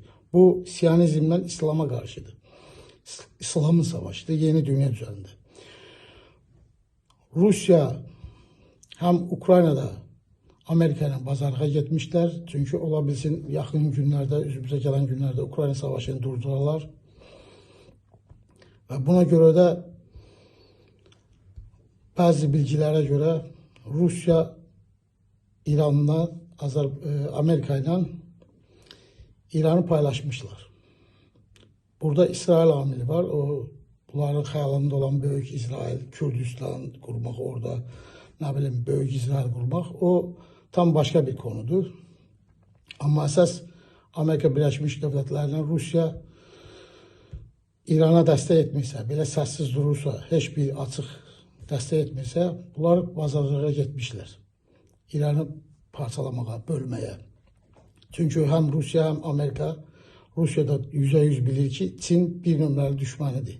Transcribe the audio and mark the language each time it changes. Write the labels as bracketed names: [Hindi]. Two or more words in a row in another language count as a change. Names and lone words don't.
[Azerbaijani] Bu Siyonizmdən İslama qarşıdır. İslamın savaşıdır, yeni dünya düzəlində. Rusya həm Ukraynada Amerika ilə bazarlığa getmişlər. Çünki ola bilsin yaxın günlərdə, üzümüzə gələn günlərdə Ukrayna savaşını durdurarlar. Və buna görə də [Turkish] bazı bilgilere göre [Azerbaijani] Rusya İran'la, Amerika ile İran'ı paylaşmışlar. Burada İsrail amili var. Bunların xəyalında olan Böyük İsrail, [Turkish] Kürdistan kurmak orada, ne bileyim Böyük İsrail kurmak. O tam başka bir konudur. [Azerbaijani] Ama əsas Amerika Birləşmiş Dövlətlərindən Rusiya İrana dəstək etmirsə, belə səssiz durursa, heç bir açıq dəstək etmirsə, bunlar bazarlara getmişlər. İranı parçalamağa, bölməyə. Çünki həm Rusiya, həm Amerika, Rusiya da %100 bilir ki, Çin bir nömrəli düşmənidir.